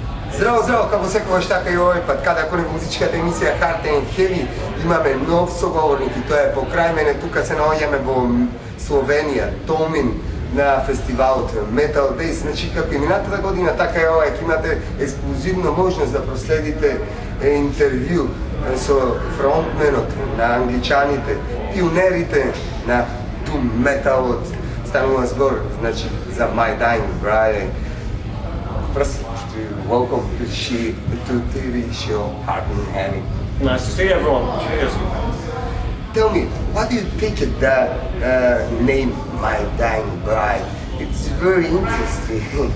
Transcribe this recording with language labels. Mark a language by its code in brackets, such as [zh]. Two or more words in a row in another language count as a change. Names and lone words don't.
[mk] Zdravo, zdravo, kako se koš така и овој пат, када коне музичката емисија Hard and Heavy, имаме нов соговорник и тоа е покрај мене, тука се наоѓаме во Словенија, Толмин на фестивалот Metaldays, значи како и минатата година, така и ова, ќе имате ексклузивно можност да проследите интервју со фронтменот на англичаните, пионерите на Doom металот, станува збор, значи, за My Dying Bride. [en] First, welcome to TV show Hard and Heavy. Nice to see everyone. Cheers. Tell me, what do you think of the name My Dying Bride? It's very interesting.